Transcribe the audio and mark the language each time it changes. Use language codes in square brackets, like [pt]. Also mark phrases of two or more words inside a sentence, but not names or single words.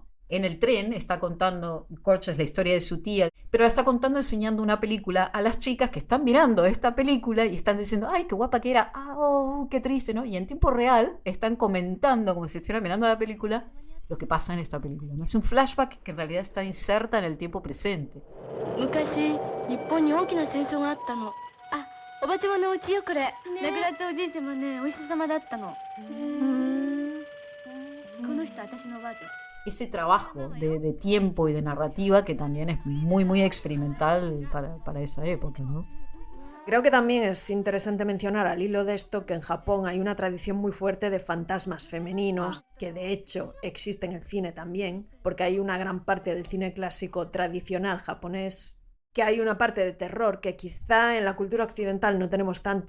[es] En el tren está contando Corches la historia de su tía, pero la está contando enseñando una película a las chicas que están mirando esta película y están diciendo, ¡ay, qué guapa que era! ¡Ah, oh, qué triste! ¿No? Y en tiempo real están comentando, como si estuvieran mirando la película, lo que pasa en esta película, ¿no? Es un flashback que en realidad está inserta en el tiempo presente. [ja] 昔日本に大きな戦争があったの。あ、おばちゃまのお家よこれ。亡くなったおじいちゃまね、お医者様だったの。この人私のおばあちゃん。 [es] Ese trabajo de tiempo y de narrativa que también es muy, muy experimental para esa época, ¿no? Creo que también es interesante mencionar al hilo de esto que en Japón hay una tradición muy fuerte de fantasmas femeninos, que de hecho existe en el cine también, porque hay una gran parte del cine clásico tradicional japonés, que hay una parte de terror que quizá en la cultura occidental no tenemos tanto.